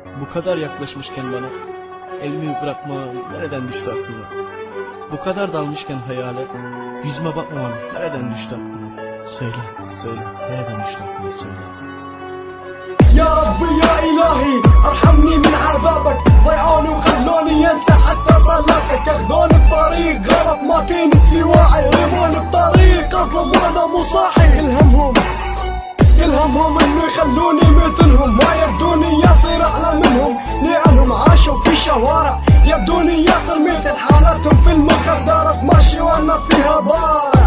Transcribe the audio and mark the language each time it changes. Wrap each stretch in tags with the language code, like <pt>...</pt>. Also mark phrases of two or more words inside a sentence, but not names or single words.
<tr>Bu kadar yaklaşmışken bana elimi bırakmam nereden düştü aklıma? Bu kadar dalmışken hayale yüzüme bakmam nereden düştü aklıma? Söyle, söyle, nereden düştü aklıma söyle.</tr> <ar>يا ربي يا إلهي ارحمني من عذابك، ضيعوني وخلوني ينسى حتى صلاتك، اخذوني بطريق غلط ما كنت في واعي، رموني بطريق اظلم وانا مو صاحي، كل همهم انه يخلوني مثلهم، ما يبدوني يصير اعلى منهم، لانهم عاشوا في شوارع يبدوني يصل مثل حالتهم في المخدرات، ماشي وانا فيها بارع.</ar>